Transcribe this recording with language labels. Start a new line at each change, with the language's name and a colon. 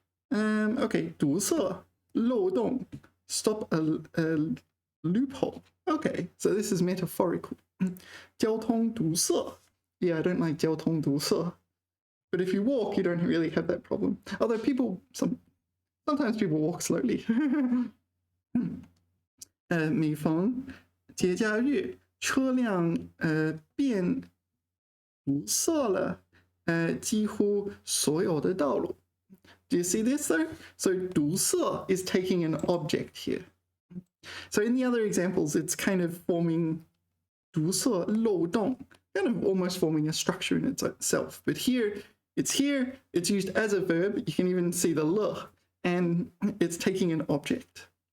English: Okay, 堵塞, 漏洞, stop a loophole. Okay, so this is metaphorical. 交通堵塞. Yeah, I don't like 交通堵塞. But if you walk, you don't really have that problem. Although sometimes people walk slowly.
Chinese: 每逢节假日，车辆变堵塞了几乎所有的道路.
English: Do you see this though? So 堵塞 is taking an object here. So in the other examples, it's kind of forming 堵塞漏洞, kind of almost forming a structure in itself. But here, it's used as a verb. You can even see the le, and it's taking an object.